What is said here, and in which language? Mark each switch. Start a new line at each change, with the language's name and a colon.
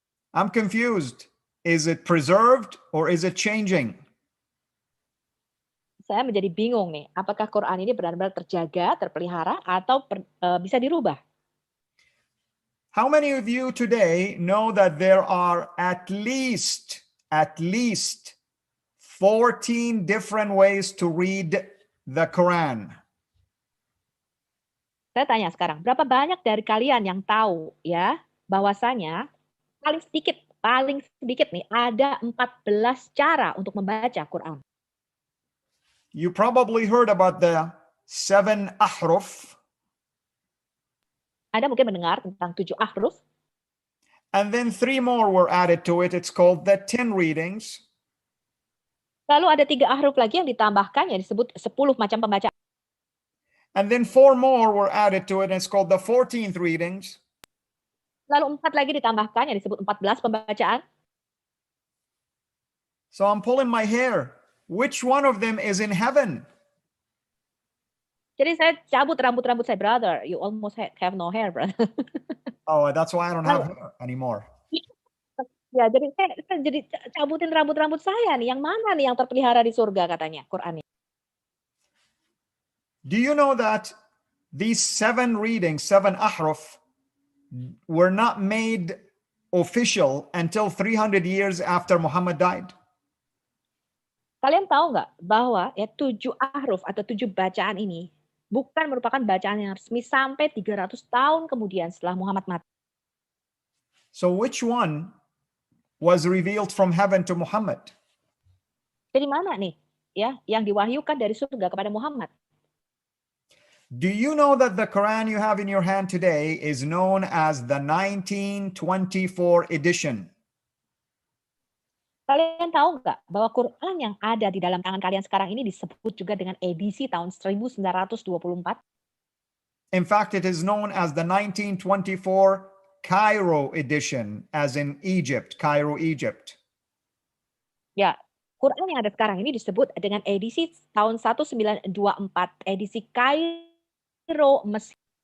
English: I'm confused. Is it preserved or is it changing?
Indonesian: Saya menjadi bingung nih, apakah Quran ini benar-benar terjaga, terpelihara, atau bisa dirubah?
English: How many of you today know that there are at least 14 different ways to read the Quran?
Indonesian: Saya tanya sekarang, berapa banyak dari kalian yang tahu ya bahwasanya paling sedikit nih ada 14 cara untuk membaca Quran.
English: You probably heard about the 7 ahruf.
Indonesian: Anda mungkin mendengar tentang 7 ahruf.
English: And then 3 more were added to it. It's called the 10 readings.
Indonesian: Lalu ada 3 ahruf lagi yang ditambahkan yang disebut 10 macam pembacaan.
English: And then 4 more were added to it, and it's called the 14th readings.
Indonesian: Lalu 4 lagi ditambahkan yang disebut 14 pembacaan.
English: So I'm pulling my hair. Which one of them is in heaven?
Indonesian: Jadi saya cabut rambut-rambut saya, brother.
English: You almost have no hair, brother. Oh, that's why I don't have hair anymore.
Indonesian: Ya, jadi saya jadi cabutin rambut-rambut saya nih. Yang mana nih yang terpelihara di surga katanya Quran ini?
English: Do you know that these 7 readings, 7 ahruf, were not made official until 300 years after Muhammad died?
Indonesian: Kalian tahu nggak bahwa ya 7 ahruf atau 7 bacaan ini bukan merupakan bacaan yang resmi sampai 300 tahun kemudian setelah Muhammad mati.
English: So which one was revealed from heaven to Muhammad.
Indonesian: Dari mana nih ya yang diwahyukan dari surga kepada Muhammad?
English: Do you know that the Quran you have in your hand today is known as the 1924 edition?
Indonesian: Kalian tahu nggak bahwa Quran yang ada di dalam tangan kalian sekarang ini disebut juga dengan edisi tahun 1924?
English: In fact, it is known as the 1924 Cairo edition, as in Egypt, Cairo, Egypt.
Indonesian: Ya, Quran yang ada sekarang ini disebut dengan edisi tahun 1924, edisi Kairo, Mesir.